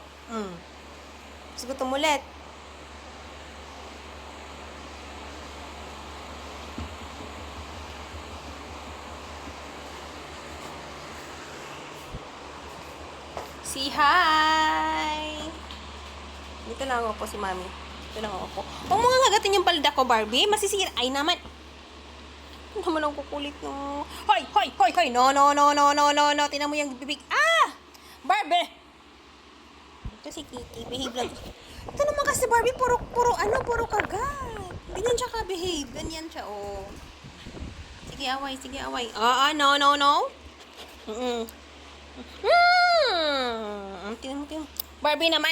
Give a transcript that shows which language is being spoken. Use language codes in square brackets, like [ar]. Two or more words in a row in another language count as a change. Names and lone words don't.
[tl] Tapos gutom ulit. [en] Say hi! [tl] Dito lang ako po si Mami. Dito lang ako po. Huwag mo nga kagatin yung palda ko, Barbie. Masisira. Ay naman. Ano naman ang kukulit, no? [en] Hoy! Hoy! Hoy! Hoy! No! No! No! No! No! No! No! [tl] Tingnan mo yung bibig. Ah! Barbie! Ito si Kitty. Behave lang. Ito naman kasi Barbie. Puro kagat. Ganyan siya ka-behave. Ganyan siya, oh. Sige, away. Sige, away. [en] No! No! No! [tl] Tingnan mo. Barbie naman.